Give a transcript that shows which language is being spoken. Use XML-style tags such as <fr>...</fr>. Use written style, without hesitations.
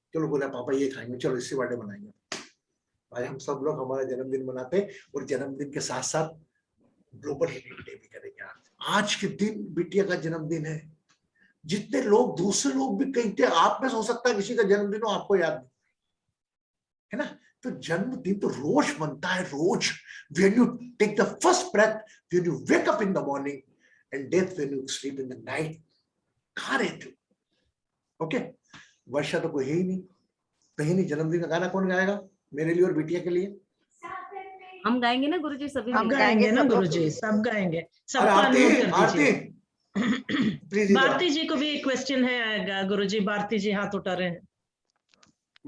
<hi>चलो बोला पापा ये खाएंगे, चलो इससे बर्थडे मनाएंगे। भाई हम सब लोग हमारा जन्मदिन मनाते और जन्मदिन के साथ साथ ग्लोबल हीलिंग डे भी करेंगे। आज के दिन बिटिया का जन्मदिन है। जितने लोग, दूसरे लोग भी कहीं थे, आप में से हो सकता है किसी का जन्मदिन हो आपको याद नहीं है ना। तो जन्मदिन तो रोज बनता है, रोज।</hi> <en>when you take the first breath, when you wake up in the morning and death when you sleep in the night,</en> <hi>कहाँ रहते हो? ओके, वर्षा तो कोई है ही नहीं, कहीं नहीं। जन्मदिन का गाना कौन गाएगा मेरे लिए और बिटिया के लिए? हम गाएंगे ना गुरुजी, सभी हम गाएंगे ना गुरुजी, सब गाएंगे। सब आरती प्लीज। भारती जी को भी एक क्वेश्चन है गुरुजी, भारती जी हाथ उठा रहे हैं।</hi>